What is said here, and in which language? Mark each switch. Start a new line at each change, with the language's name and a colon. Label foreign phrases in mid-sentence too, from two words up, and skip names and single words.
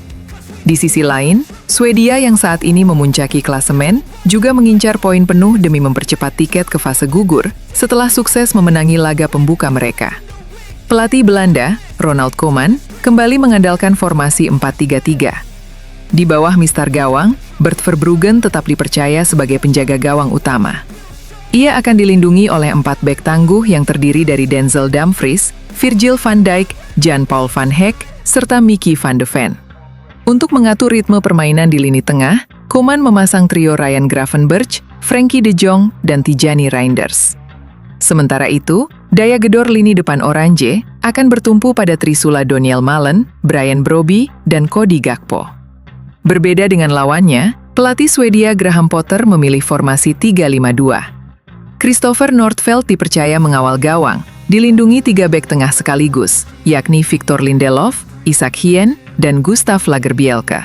Indonesian: Di sisi lain, Swedia yang saat ini memuncaki klasemen juga mengincar poin penuh demi mempercepat tiket ke fase gugur setelah sukses memenangi laga pembuka mereka. Pelatih Belanda, Ronald Koeman, kembali mengandalkan formasi 4-3-3. Di bawah mistar gawang, Bert Verbruggen tetap dipercaya sebagai penjaga gawang utama. Ia akan dilindungi oleh 4 bek tangguh yang terdiri dari Denzel Dumfries, Virgil van Dijk, Jan-Paul van Hek, serta Mickey van de Ven. Untuk mengatur ritme permainan di lini tengah, Koeman memasang trio Ryan Gravenberch, Frenkie de Jong, dan Tijani Reinders. Sementara itu, daya gedor lini depan Oranje akan bertumpu pada Trisula Doniel Malen, Brian Brobbey, dan Cody Gakpo. Berbeda dengan lawannya, pelatih Swedia Graham Potter memilih formasi 3-5-2. Christopher Nordfeldt dipercaya mengawal gawang, dilindungi 3 bek tengah sekaligus, yakni Victor Lindelof, Isak Hien, dan Gustav Lagerbielke.